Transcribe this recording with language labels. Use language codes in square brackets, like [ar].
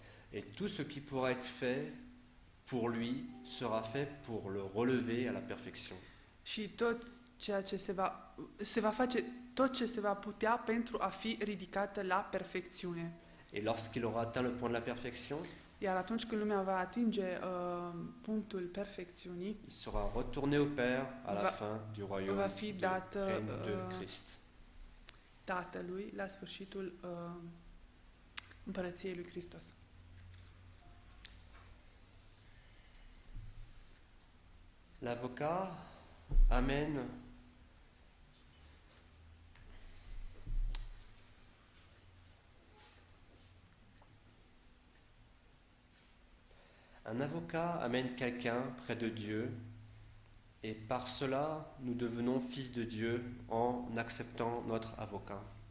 [fr] Et tout ce qui pourra être fait pour lui sera fait pour le relever à la perfection. [ro] Și tot ceea ce se va face tot ce se va putea pentru a fi ridicată la perfecțiune. [fr] Et lorsqu'il aura atteint le point de la perfection, [ro] Iar atunci când lumea va atinge punctul perfecțiunii, [fr] il sera retourné au Père à la fin du royaume [ro] va fi dată [fr] règne de Christ. [ro] Tatălui la sfârșitul împărăției lui Hristos. [fr] L'avocat amène un avocat amène quelqu'un près de Dieu et par cela nous devenons fils de Dieu en acceptant notre avocat.